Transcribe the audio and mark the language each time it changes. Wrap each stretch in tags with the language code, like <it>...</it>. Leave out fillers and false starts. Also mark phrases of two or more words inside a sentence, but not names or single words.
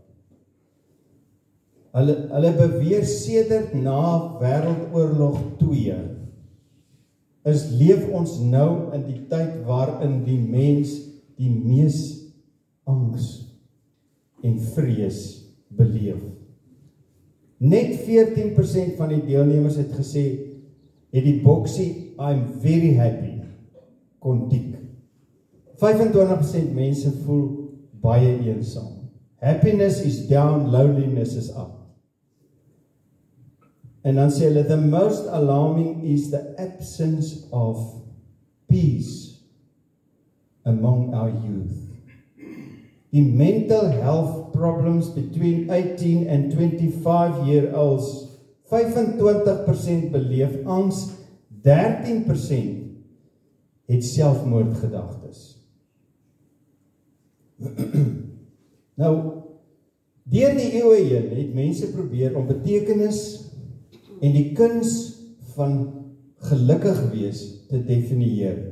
<af>Hulle beweer sedert na Wêreldoorlog 2 leef ons nou in die tyd waarin die mens die mees angs en vrees beleef. Net 14% van die deelnemers het gesê, het die boksie</af> <en>I'm very happy</en> <af>kon tik. 25% mense voel baie eensaam.</af> <en>Happiness is down, loneliness is up.</en> <af>En dan sê hulle,</af> <en>the most alarming is the absence of peace among our youth. Die mental health problems between 18 and 25-year-olds, 25%</en> <af>beleef angs, 13% het selfmoordgedagtes. Nou, deur die eeue heen het mense probeer om betekenis en die kuns van gelukkig wees te definieer.</af>